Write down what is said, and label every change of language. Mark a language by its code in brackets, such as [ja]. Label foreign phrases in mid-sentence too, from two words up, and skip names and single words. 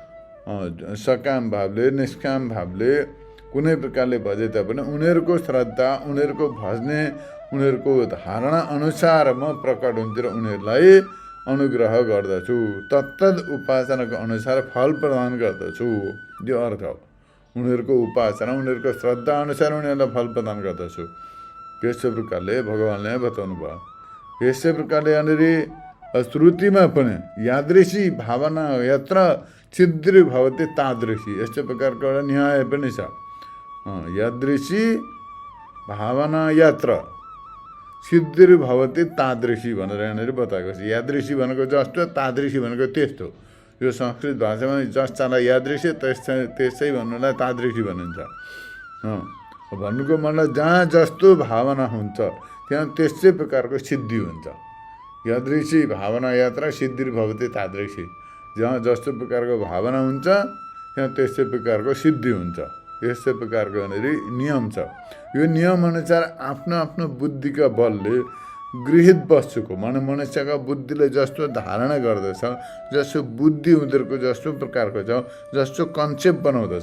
[ne] सकाम भावले, निष्काम भावले कुनै प्रकारले भजे तापनि उनीहरूको श्रद्धा, उनीहरूको भज्ने, उनीहरूको धारणा अनुसार म प्रकट हुन्छ र उनीहरूलाई अनुग्रह गर्दछु, तत्तद उपासनाको अनुसार फल प्रदान गर्दछु। यो अर्थ हो, उनीहरूको उपासना, उनीहरूको श्रद्धा अनुसार उनीहरूलाई फल प्रदान गर्दछु। त्यसै प्रकारले भगवानले बताउनु भयो। यसै प्रकारले यहाँनिर श्रुतिमा पनि [sa] यादृशी भावना यत्र छिद्री भवति तादृशी, [ne] यस्तै प्रकारको एउटा न्याय पनि छ। [sa] यादृशी भावना यत्र सिद्धि भवति तादृशी [ne] भनेर यहाँनिर बताएको छ। यादृशी भनेको जस्तो, तादृशी भनेको त्यस्तो। यो संस्कृत भाषामा जस्तालाई यादृशी त्यसै भन्नुलाई तादृशी भनिन्छ। भन्नुको मतलब जहाँ जस्तो भावना हुन्छ त्यहाँ त्यसै प्रकारको सिद्धि हुन्छ। [sa] यादृशी भावना यात्रा सिद्धि भवति तादृशी, [ne] जहाँ जस्तो प्रकारको भावना हुन्छ त्यहाँ त्यसै प्रकारको सिद्धि हुन्छ। यस्तै प्रकारको यहाँनिर नियम छ। यो नियम अनुसार आफ्नो आफ्नो बुद्धिका बलले गृहित वस्तुको माने मनुष्यका बुद्धिले जस्तो धारणा गर्दछ, जस्तो बुद्धि उनीहरूको जस्तो प्रकारको छ, जस्तो कन्सेप्ट बनाउँदछ।